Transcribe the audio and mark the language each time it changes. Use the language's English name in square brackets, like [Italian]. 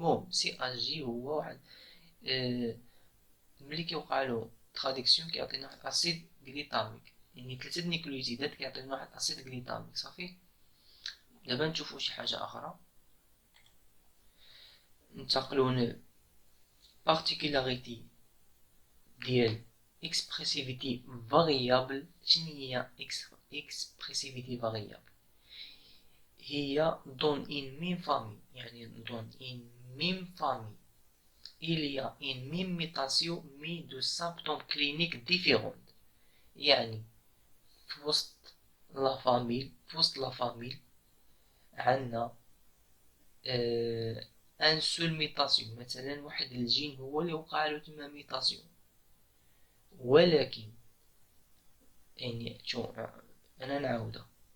[Arabic] المهم سي ا جي هو واحد ملي كيوقعلو تراديكسيون كيعطينا واحد اسيد غليتاميك، يعني 3 نيكليوتيدات كيعطينا واحد اسيد غليتاميك. صافي. دابا نشوفو شي حاجه اخرى، ننتقلو particularité ديال expressivity variable. شنو هي [French] expressivity variable؟ هي dans une même famille، يعني dans une même famille il y a une même mutation mais de symptômes cliniques différents. [Arabic] يعني في وسط لا فاميل عندنا ان سول ميتاسيون. مثلا واحد الجين هو اللي وقع له تما ميتاسيون، ولكن يعني شو انا نعاودها.